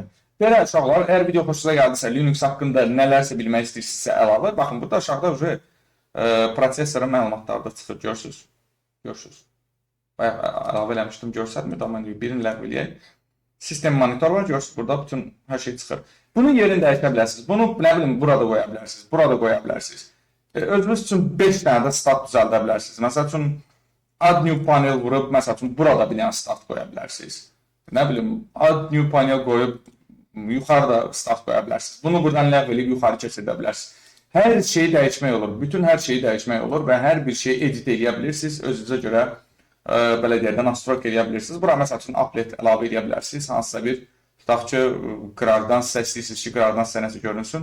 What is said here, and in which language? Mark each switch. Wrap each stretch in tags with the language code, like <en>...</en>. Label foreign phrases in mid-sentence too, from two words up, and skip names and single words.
<az>Belə uşaqlar, əgər video xoşunuza gəldisə, Linux haqqında nələrsə bilmək istəyirsinizsə əlavə, baxın, burada aşağıda prosesorun məlumatları da çıxır, görürsünüz. Əlavə eləmişdim, görsətmir, amma birini ləğv eləyək. Sistem monitor var, görürsünüz, burada bütün hər şey çıxır. Bunun yerini dəyişə bilərsiniz, bunu, nə bilim, burada qoya bilərsiniz, burada qoya bilərsiniz. Özünüz üçün 5 dənə də start düzəldə bilərsiniz. Məsəl üçün,</az> <en>add new panel</en> <az>vurub, məsəl üçün, burada bir dənə start qoya bilərsiniz. Nə bilim,</az> <en>add new panel</en> <az>qoyub, yuxarıda start qoya bilərsiniz. Bunu buradan ləğv edib yuxarı keçirdə bilərsiniz. Hər şeyi dəyişmək olur, bütün hər şeyi dəyişmək olur və hər bir şeyi edit edə bilirsiniz. Özünüzə görə, belə deyək də, nastroyk edə bilirsiniz. Bura, məsəl üçün, applet əlavə edə bilirsiniz. Hansısa bir, tutaq ki, qırardan sizə istəyirsiniz ki, qırardan sizə nəsə görünsün.</az>